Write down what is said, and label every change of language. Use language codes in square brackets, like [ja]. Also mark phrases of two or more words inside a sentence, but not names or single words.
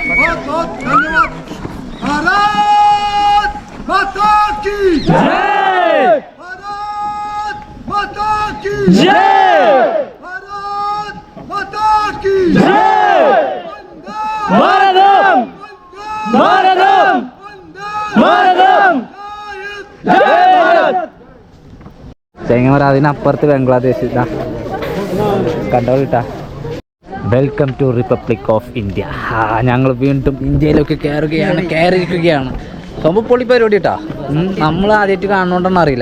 [hi] बहुत बहुत धन्यवाद। भारत माता की जय। भारत माता की जय। भारत माता की जय। भारतम भारतम भारतम जय भारत। [ml] ചെങ്ങമര അതിനപ്പുറത്ത് ബംഗ്ലാദേശ് ഇതാ കണ്ടോളിട്ടാ. [en] Welcome to Republic of India. [ml] ഞങ്ങൾ വീണ്ടും ഇന്ത്യയിലൊക്കെ കയറിയിരിക്കുകയാണ്. സംഭവം പൊളി പരിപാടി കേട്ടോ. നമ്മൾ ആദ്യമായിട്ട് കാണുന്നോണ്ടെന്ന് അറിയില്ല.